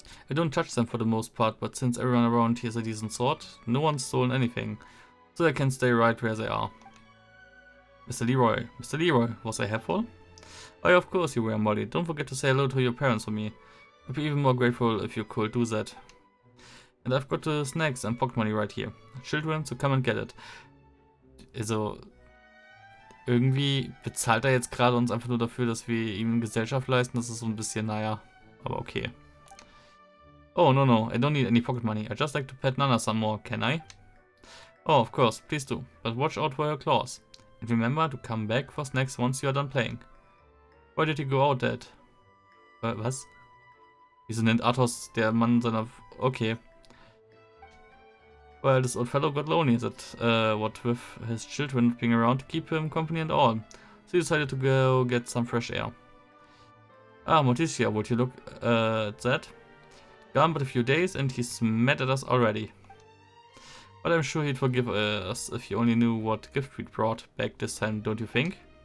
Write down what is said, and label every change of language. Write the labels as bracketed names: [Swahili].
[English] I don't touch them for the most part, but since everyone around here is a decent sort, no one's stolen anything, so they can stay right where they are. Mr. Leroy, was I helpful? Oh yeah, of course you were, Molly. Don't forget to say hello to your parents for me. I'd be even more grateful if you could do that. And I've got the snacks and pocket money right here. Children, so come and get it. [German] Also, irgendwie bezahlt er jetzt gerade uns einfach nur dafür, dass wir ihm Gesellschaft leisten. Das ist so ein bisschen, naja, aber okay. [English] Oh, no, I don't need any pocket money. I'd just like to pet Nana some more, can I? Oh, of course, please do. But watch out for her claws. And remember to come back for snacks once you are done playing. Why did you go out, Dad? [German] Was? Wieso nennt Athos der Mann seiner... [English] Okay. Well, this old fellow got lonely, that what with his children being around to keep him company and all. so he decided to go get some fresh air. Ah, Morticia, would you look at that? Gone but a few days and he's mad at us already. But I'm sure he'd forgive us if he only knew what gift we'd brought back this time, don't you think?